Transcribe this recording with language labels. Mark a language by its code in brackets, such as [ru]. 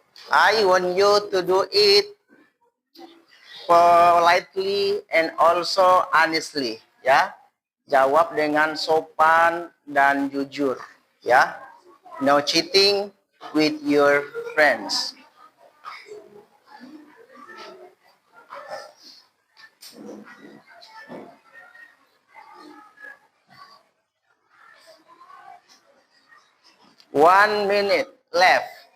[en] I want you to do it politely and also honestly, ya. [id] Jawab dengan sopan dan jujur, ya. [en] No cheating with your friends. One minute left.